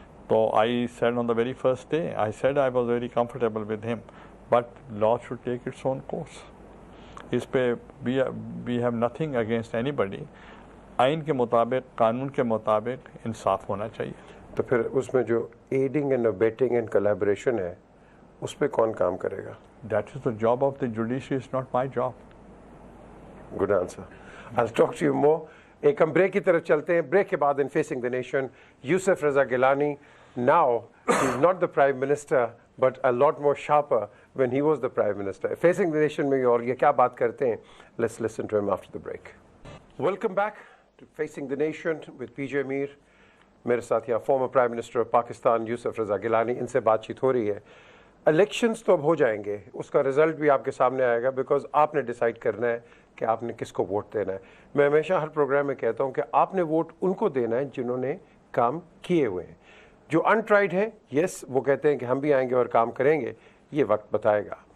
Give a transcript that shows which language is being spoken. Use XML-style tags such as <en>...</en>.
<en>So I said on the very first day, I said I was very comfortable with him, but law should take its own course.</en> <ur>اس پہ</ur> <en>we have nothing against anybody.</en> <ur>آئین کے مطابق، قانون کے مطابق انصاف ہونا چاہیے. تو پھر اس میں جو ایڈنگ اینڈ ابیٹنگ اینڈ کولیبریشن ہے، اس پہ کون کام کرے گا؟</ur> <en>That is the job of the judiciary, it's not my job. Good answer. I'll talk to you more.</en> <ur>ایک ہم بریک کی طرف چلتے ہیں. بریک کے بعد in facing the nation, Yusuf Raza Gilani.</ur> <en>Now he's not the prime minister but a lot more sharper when he was the prime minister. Facing the nation</en> <ur>میں اور یہ کیا بات کرتے ہیں؟</ur> <en>Let's listen to him after the break. Welcome back to Facing the Nation with PJ Mir.</en> <ur>میرے ساتھ یہاں former prime minister of Pakistan یوسف رضا گیلانی. ان سے بات چیت ہو رہی ہے. الیکشنز تو اب ہو جائیں گے، اس کا رزلٹ بھی آپ کے سامنے آئے گا، بیکاز آپ نے ڈیسائیڈ کرنا ہے کہ آپ نے کس کو ووٹ دینا ہے. میں ہمیشہ ہر پروگرام میں کہتا ہوں کہ آپ نے ووٹ ان کو دینا ہے جنہوں نے کام کیے ہوئے ہیں. جو انٹرائڈ ہیں، یس وہ کہتے ہیں کہ ہم بھی آئیں گے اور کام کریں گے، یہ وقت بتائے گا.</ur>